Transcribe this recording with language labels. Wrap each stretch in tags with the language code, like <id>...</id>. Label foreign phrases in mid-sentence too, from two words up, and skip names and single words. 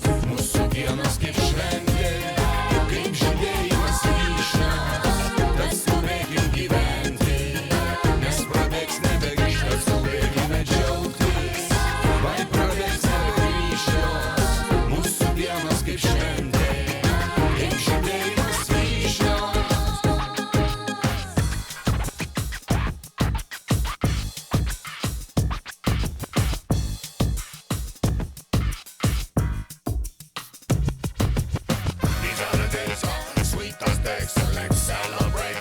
<lt>Mūsų dienos kaip šventė, kaip žydėjimas vyšnios, tad skubėkim gyventi, nes prabėgs nebegrįžt, tad skubėkime džiaugtis. Vai prabėgs nebegrįš jos, mūsų dienos kaip šventė, kaip žydėjimas vyšnios.</lt> <en>These are the days of sweetest days, so let's celebrate.</en>